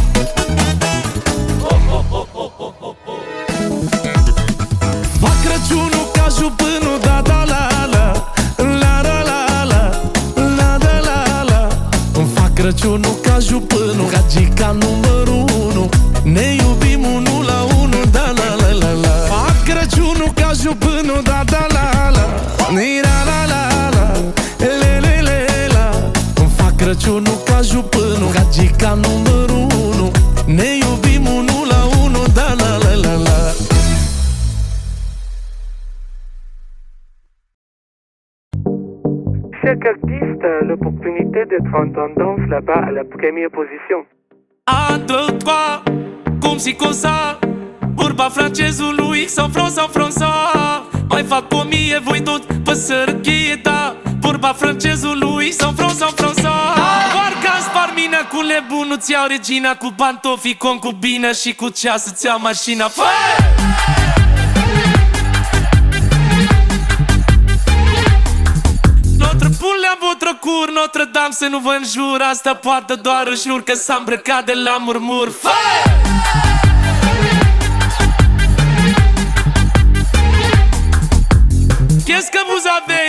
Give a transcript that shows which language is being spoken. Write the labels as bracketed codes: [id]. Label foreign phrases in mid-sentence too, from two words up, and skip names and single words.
[ro] Fac Crăciunul ca jupânul, da da la la la la la la la la la la. Îmi fac Crăciunul ca jupânul, gagica numărul 1, ne iubim unul la unul, da la la la la. Fac Crăciunul ca jupânul, da da la la ni la la la la le le le la. Îmi fac Crăciunul ca jupânul, gagica numărul 1, ne iubim unul la unul, da la la la la. [fr] Chaque artiste a l'opportunité d'être en tendance là-bas à la première position. 1, 2, 3, cum si cosa, [ro] vorba francezului San Franța. Mai fac 1000, voi tot pe sărăchie, da. Vorba francezului San Franța. Parcă spar mina cu nebunul, ți iau regina cu pantofii, concubină și cu ceas îți iau mașina. [fr] Notre poule [ro] în [fr] votre cour, [ro] Notre Dame să nu vă înjur. Asta poate doar își jur că s-a îmbrăcat de la murmur. [fr] Qu'est-ce que vous avez?